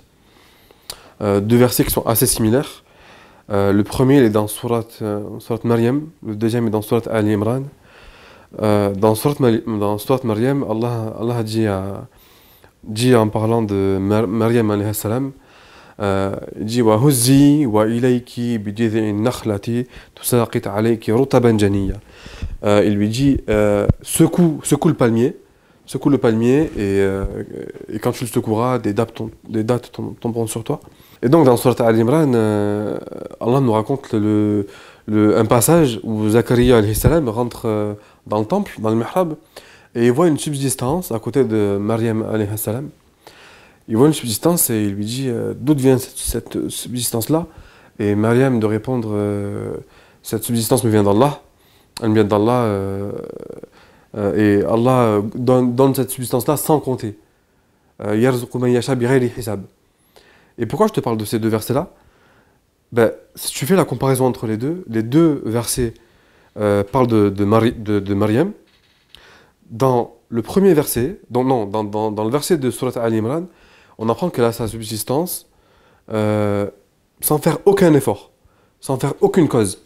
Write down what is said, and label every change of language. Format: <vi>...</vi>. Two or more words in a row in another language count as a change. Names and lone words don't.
<fr>Deux versets qui sont assez similaires. Le premier, il est dans Surat Maryam. Le deuxième est dans Surat Ali Imran. Dans Surat Maryam, Allah dit en parlant de Maryam</fr> <ar>عليه السلام,</ar> <fr>il dit</fr> <ar>وهزي إليك بجذع النخلة تساقط عليك رطبا جنيا.</ar> <fr>Il lui dit secoue le palmier, et quand tu le secoueras, des dattes tomberont sur toi. Et donc dans Surat Al-Imran, Allah nous raconte un passage où Zakaria</fr> <ar>عليه السلام</ar> <fr>rentre dans le temple, dans le mihrab, et il voit une subsistance à côté de Maryam</fr> <ar>عليه السلام.</ar> <fr>Il voit une subsistance et il lui dit d'où vient cette subsistance-là? Et Maryam de répondre cette subsistance me vient d'Allah. Elle me vient d'Allah et Allah donne cette subsistance-là sans compter.</fr> <ar>يرزق من يشاء بغير حساب.</ar> <fr>Et pourquoi je te parle de ces deux versets-là? Ben, si tu fais la comparaison entre les deux versets parlent de Maryam. Dans le premier verset, dans le verset de Surat Al-Imran, on apprend qu'elle a sa subsistance sans faire aucun effort, sans faire aucune cause.</fr>